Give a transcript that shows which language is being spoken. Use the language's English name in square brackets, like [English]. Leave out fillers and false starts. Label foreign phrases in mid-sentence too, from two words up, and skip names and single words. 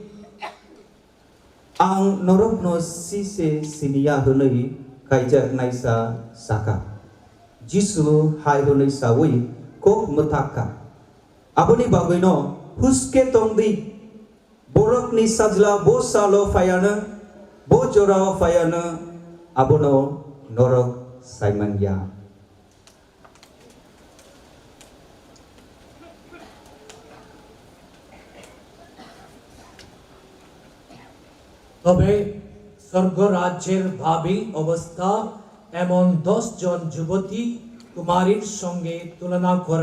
[Kok Borok] ang norok no sise sinia hunui kaijak naisa saka jisu hai hunui sawi kok mutaka aboni bagoino huske tongdi borok ni sajla bo salo fayana bo jorao fayana abono norok saimanya [Bangla] তবে স্বর্গরাজ্যের ভাবী অবস্থা এমন 10 জন যুবতী কুমারীর সঙ্গে তুলনা করা